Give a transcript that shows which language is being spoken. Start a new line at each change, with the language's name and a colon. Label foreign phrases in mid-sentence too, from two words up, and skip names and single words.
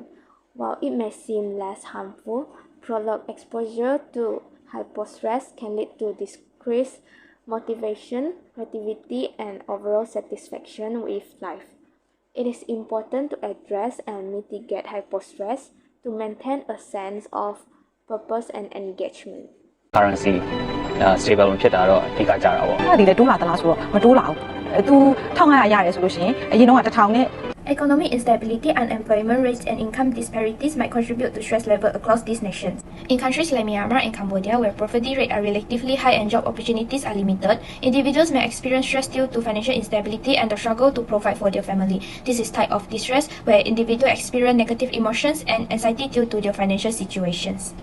English: While it may seem less harmful, prolonged exposure to hypostress can lead to decreased motivation, creativity, and overall satisfaction with life. It is important to address and mitigate hypostress to maintain a sense of purpose and engagement. Currency stable
Burmese: ဖြစ်တာတော့အဓိကကြတာပေါ့ ဒီလေတိုးလာသလားဆိုတော့မတိုးလာဘူးသူ1500ရတယ်ဆိုလို့ရှိရင်အရင်တော့1000နဲ့
English: Economic instability, unemployment rates, and income disparities might contribute to stress level across these nations. In countries like Myanmar and Cambodia, where poverty rates are relatively high and job opportunities are limited, individuals may experience stress due to financial instability and the struggle to provide for their family. This is type of distress where individuals experience negative emotions and anxiety due to their financial situations.